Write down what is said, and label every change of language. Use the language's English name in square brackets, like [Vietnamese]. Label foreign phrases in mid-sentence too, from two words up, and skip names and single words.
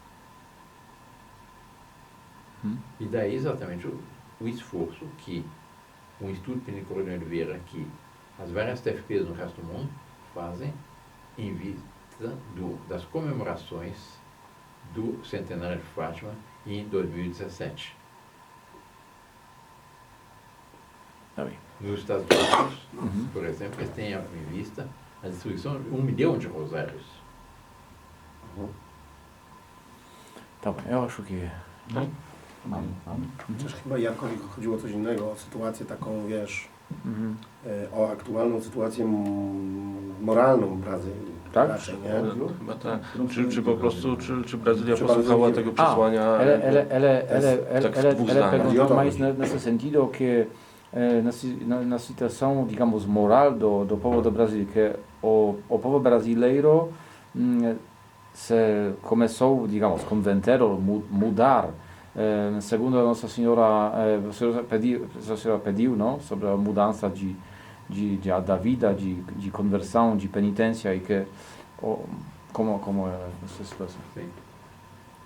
[Portuguese] E daí exatamente o esforço que o Instituto Pinicol de Oliveira, que as várias TFPs no resto do mundo fazem em vista das comemorações do Centenário de Fátima em 2017. Nos Estados Unidos, por exemplo, eles têm em vista a distribuição de 1 milhão de rosários. Tá bem, eu acho que... [Polish] Chociaż chyba Jarkowi chodziło o coś innego, o sytuację taką, wiesz, o aktualną sytuację moralną Brazylii. Tak? Raczej, nie? Chyba tak. Czy po prostu, czy Brazylia posłuchała tego przesłania? [Portuguese] Ela perguntou mais nesse sentido que na situação, digamos, moral do povo do Brasil, que o povo brasileiro se começou, digamos, converter ou mudar segundo a Nossa Senhora pediu, não, sobre a mudança da vida, de conversão, de penitência e que como é essa situação?